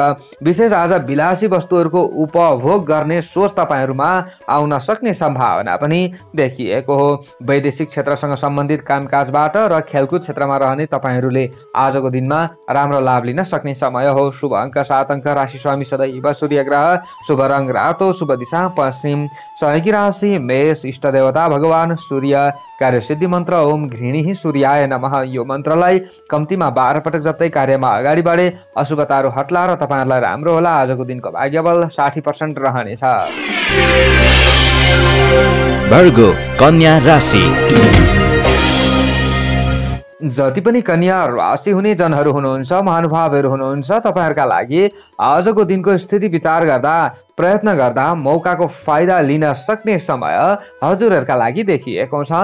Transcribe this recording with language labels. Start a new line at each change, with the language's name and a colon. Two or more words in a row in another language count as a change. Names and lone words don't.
Nepali: विशेष आज विलासी वस्तुहरूको उपभोग गर्ने सोच तपाईँहरूमा आउन सक्ने सम्भावना पनि देखिएको हो। वैदेशिक क्षेत्रसँग सम्बन्धित कामकाजबाट र खेलकुद क्षेत्रमा रहने तपाईँहरूले आजको दिनमा राम्रो लाभ लिन सक्ने समय हो। शुभ अङ्क 7 अङ्क, राशि स्वामी सदैव सूर्य ग्रह, शुभ रङ रातो, शुभ दिशा पश्चिम, सहयोगी राशि मेष, इष्ट देवता भगवान सूर्य, कार्यसिद्धि मन्त्र
Sanskrit: ओम घृणी सूर्याय नमः।
Nepali: यो मन्त्रलाई कम्तीमा 12 पटक जप्दै कार्यमा अगाडि बढे अशुभताहरू हट्ला र तपाईँहरूलाई राम्रो होला। आजको दिनको भाग्यबल 60% रहनेछ। वर्गो कन्या राशि। जति पनि कन्या राशि हुने जनहरू हुनुहुन्छ, महानुभावहरू हुनुहुन्छ, तपाईँहरूका लागि आजको दिनको स्थिति विचार गर्दा प्रयत्न गर्दा मौकाको फाइदा लिन सक्ने समय हजुरहरूका लागि देखिएको छ।